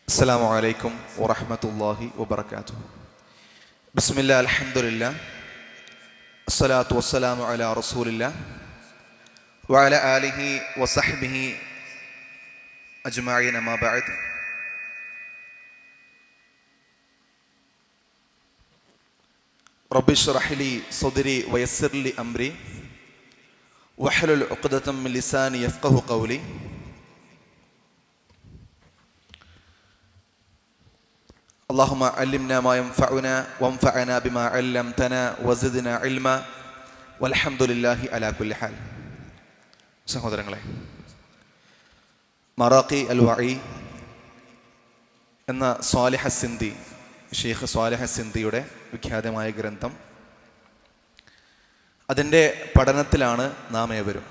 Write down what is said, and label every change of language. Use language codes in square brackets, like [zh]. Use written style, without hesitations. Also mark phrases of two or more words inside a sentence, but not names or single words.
[ar] السلام عليكم ورحمة الله وبركاته. بسم الله الحمد لله الصلاة والسلام على رسول الله وعلى آله وصحبه أجمعين. أما بعد. رب اشرح لي صدري ويسر لي أمري واحلل عقدة من لساني يفقهوا قولي. اللهم علمنا ما ينفعنا وانفعنا بما علمتنا وزدنا علما والحمد لله على كل حال. [ml] സഹോദരങ്ങളെ, മറാഖി അൽ വഈ എന്ന സ്വാലിഹ് സിന്ദി, ഷെയ്ഖ് സ്വാലിഹ് സിന്ദിയുടെ വിഖ്യാതമായ ഗ്രന്ഥം, അതിൻ്റെ പഠനത്തിലാണ് നാം ഏവരും.